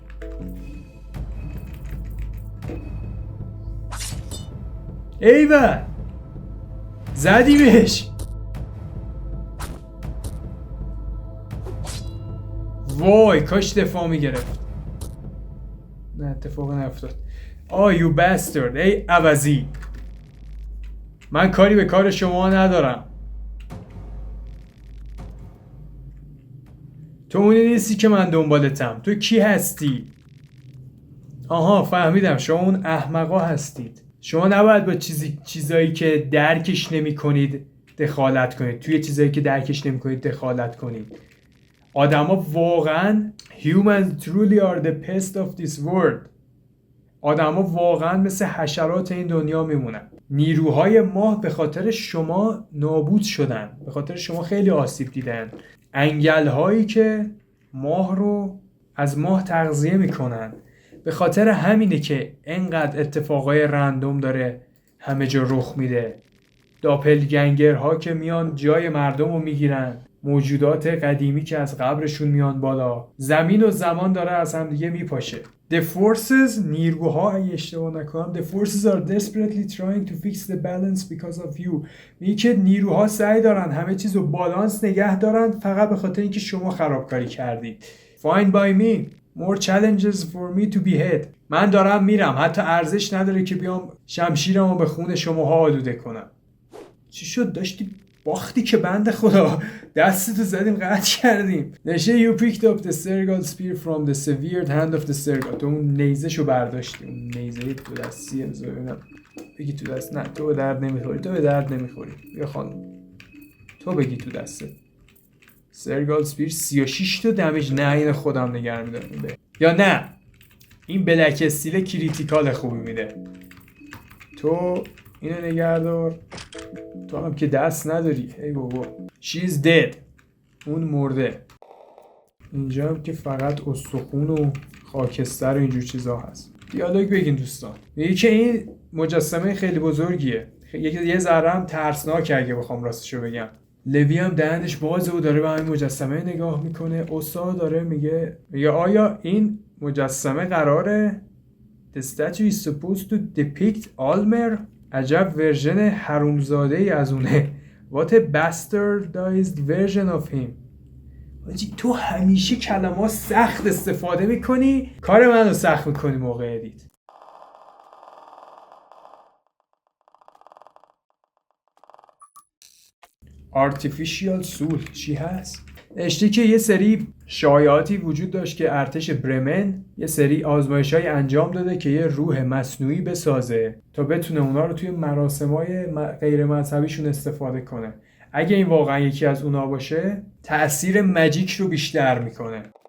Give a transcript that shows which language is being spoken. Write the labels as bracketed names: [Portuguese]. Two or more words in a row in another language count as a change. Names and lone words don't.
[Persian] ایوه زدیمش. وای کاش دفاع میگرفت. نه اتفاق نیفتاد. [English] you bastard. [Persian] ای عوضی من کاری به کار شما ندارم. تو اونی نیستی که من دنبالتم. تو کی هستی؟ آها فهمیدم شما اون احمقا هستید. شما نباید با چیزایی که درکش نمی کنید دخالت کنید. توی چیزایی که درکش نمی کنید دخالت کنید. آدما واقعا [English] humans truly are the pest of this world. [Persian] آدما واقعا مثل حشرات این دنیا میمونن. نیروهای ماه به خاطر شما نابود شدن. به خاطر شما خیلی آسیب دیدن. انگل هایی که ماه رو از ماه تغذیه میکنن به خاطر همینه که انقدر اتفاقای رندوم داره همه جا رخ میده. داپلگنگرها که میان جای مردم رو میگیرن، موجودات قدیمی که از قبرشون میان بالا، زمین و زمان داره از هم دیگه میپاشه. [English] The forces، [Persian] نیروها اگه اشتباه نکنم، [English] The forces are desperately trying to fix the balance because of you. [Persian] میگه که نیروها سعی دارن همه چیز رو بالانس نگه دارن فقط به خاطر اینکه شما خرابکاری کردید. [English] Fine by me. More challenges for me to be hit. [Persian] من دارم میرم، حتی ارزش نداره که بیام شمشیرمو به خون شماها آلوده کنم. چی شد؟ داشتی باختی که بنده خدا، دستتو زدیم قطع کردیم. [English] نشه you picked up the Sergal spear from the severed hand of the Sergal. [Persian] تو اون نیزهشو برداشتی، اون نیزه تو دستی ببینم بگی تو دست. نه تو به درد نمیخوری، تو به درد نمیخوری. بیا خانم تو بگی تو دسته. Sergal spear 36 تا دمیج. نه این خودم نگه میدارم یا نه این [English] black steel critical [Persian] خوبی میده. تو اینو نگهدار. تو هم که دست نداری. ای بابا. [English] She's dead. [Persian] اون مرده. اینجا هم که فقط استخون و خاکستر و اینجور چیزا هست. دیالوگ بگین دوستان. میگه که این مجسمه خیلی بزرگیه. یه ذره هم ترسناکه اگه بخوام راستشو بگم. لوی هم دهنش بازه و داره به همین مجسمه نگاه میکنه. استاد داره میگه آیا این مجسمه قراره [English] The statue is supposed to depict Almer. [Persian] عجب ورژن حرومزاده ای از اونه. [English] What a bastardized version of him. [Persian] تو همیشه کلمات سخت استفاده میکنی، کار منو سخت میکنی موقع ادیت. [English] Artificial soul [Persian] چی هست؟ نشتی که یه سری شایعاتی وجود داشت که ارتش برمن یه سری آزمایش‌های انجام داده که یه روح مصنوعی بسازه تا بتونه اونا رو توی مراسم‌های غیر مذهبیشون استفاده کنه. اگه این واقعا یکی از اونا باشه، تأثیر ماجیک رو بیشتر میکنه.